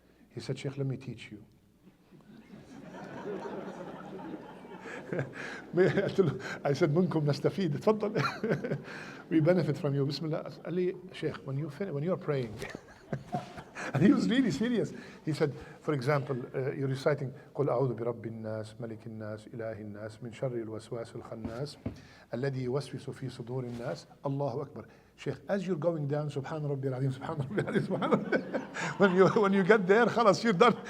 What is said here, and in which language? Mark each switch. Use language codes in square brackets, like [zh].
[en] He said, Sheikh, let me teach you. I said, [ar] منكم نستفيد. تفضل. [en] We benefit from you. Bismillah. [ar] قال لي, [en] Sheikh, when you're praying, and he was really serious. He said, for example, you're reciting [ar] قل أعوذ برب الناس ملك الناس إله الناس من شر الوسواس الخناس الذي يوسوس في صدور الناس الله أكبر. [en] Sheikh, as you're going down, [ar] Subhan Rabbi al-Azim, Subhan Rabbi al-Azim, Subhan Rabbi. [en] When you get there, [ar] خلاص, [en] you're done.